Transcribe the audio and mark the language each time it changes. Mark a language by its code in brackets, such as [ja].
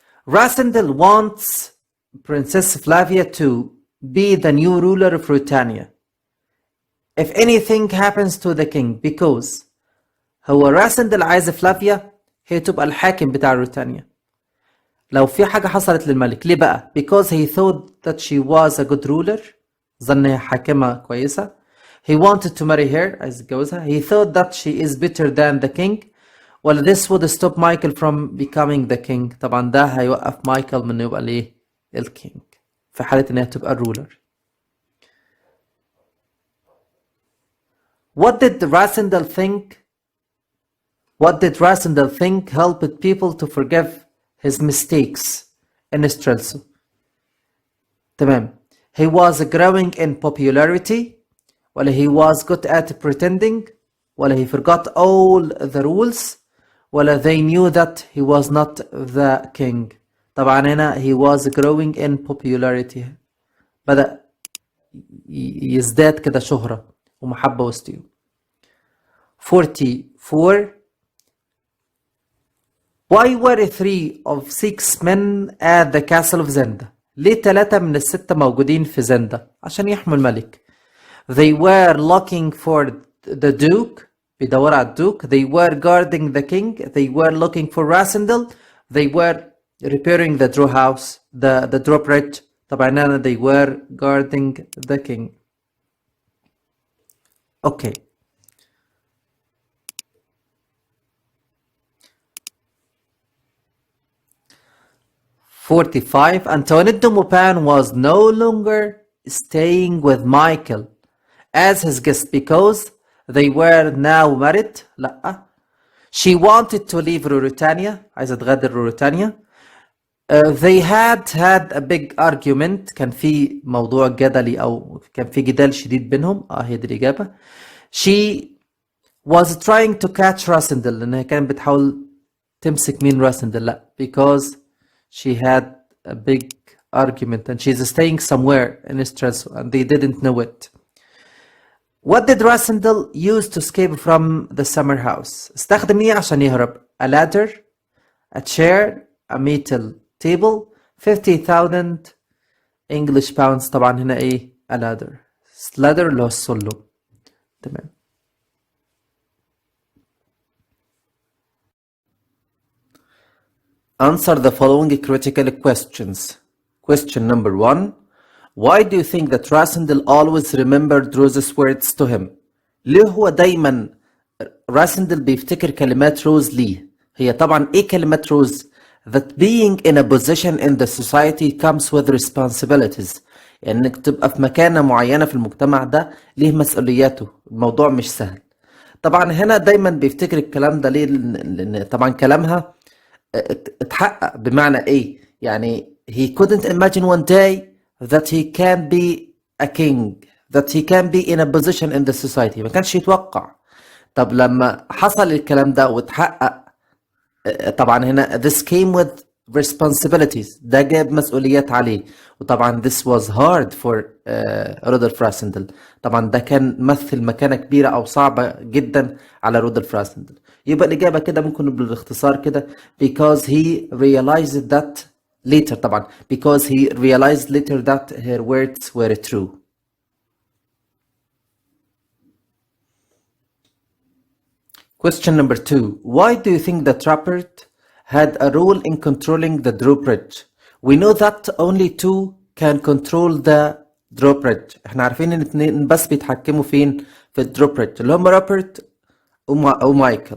[en] Rassendyll wants Princess Flavia to be the new ruler of Ruritania if anything happens to the king, because [ar] هو راسندل عايز فلافيا هي تبقى الحاكم بتاع روتانيا لو في حاجة حصلت للملك. ليه بقى؟ [en] because he thought that she was a good ruler، [ar] ظن هي حاكمة كويسة. [en] he wanted to marry her، [ar] عايز يتجوزها. [en] he thought that she is better than the king، ولا this would stop Michael from becoming the king. [ar] طبعا ده هيوقف مايكل من يبقى ليه؟ الكينج، في حالة انها تبقى الرولر. [en] What did Rassendyll think? What did Rassendyll think helped people to forgive his mistakes in Strelso? [ar] تمام. [en] He was growing in popularity، ولا he was good at pretending، ولا he forgot all the rules، ولا they knew that he was not the king. [ar] طبعا هنا [en] he was growing in popularity، [ar] بدأ يزداد كده شهرة ومحبة وسطهم. [en] 44. Why were 3 of 6 men at the castle of Zenda؟ [ar] ليه 3 من ال6 موجودين في زندا؟ عشان يحموا الملك. [en] They were looking for the duke، [ar] بيدوروا على الدوك. [en] They were guarding the king. They were looking for Rassendyll. They were repairing the drawbridge [ar] طبعا هنا [en] they were guarding the king. Okay. "45 Antoinette de Maupin was no longer staying with Michael as his guest because they were now married." [ar] لأ. [en] "She wanted to leave Ruritania." [ar] عايزة تغادر روروتانيا. [en] They had a big argument. [ar] كان في موضوع جدلي أو كان في جدال شديد بينهم. هي دي الإجابة. [en] She was trying to catch Rasindel. [ar] لأنها كانت بتحاول تمسك مين راسندل. لأ. [en] Because she had a big argument and she's staying somewhere in stress and they didn't know it. What did Rasindel use to escape from the summer house? [ar] استخدم ايه عشان يهرب؟ [en] A ladder, a chair, a metal table, 50,000 English pounds. [ar] طبعا هنا ايه؟ [en] A ladder. [ar] ladder اللي هو السلم. تمام. [en] Answer the following critical questions. Question number 1. Why do you think that Rasindel always remembered Rose's words to him? [ar] ليه هو دايما راسندل بيفتكر كلمات روز ليه؟ هي طبعا ايه كلمات روز؟ [en] That being in a position in the society comes with responsibilities. [ar] يعني انك تبقى في مكانة معينة في المجتمع ده ليه مسؤولياته. الموضوع مش سهل. طبعا هنا دايما بيفتكر الكلام ده ليه؟ لان طبعا كلامها اتحقق. بمعنى ايه؟ يعني [en] he couldn't imagine one day that he can be a king, that he can be in a position in the society. [ar] ما كانش يتوقع. طب لما حصل الكلام ده واتحقق، طبعا هنا [en] this came with responsibilities. [ar] ده جاب مسؤوليات عليه. [en] وطبعا this was hard for Rudolf Rassendyll. [ar] طبعا ده كان مثل مكانة كبيرة أو صعبة جدا على رودولف راسندل. يبقى الإجابة كده ممكن بالاختصار كده [en] because he realized that later. طبعا because he realized later that her words were true. Question number 2. Why do you think that Rappert had a role in controlling the drawbridge? We know that only two can control the drawbridge. [ar] احنا عارفين ان اتنين بس بيتحكموا فين في الدروبريدج اللي هم رابرت ومايكل.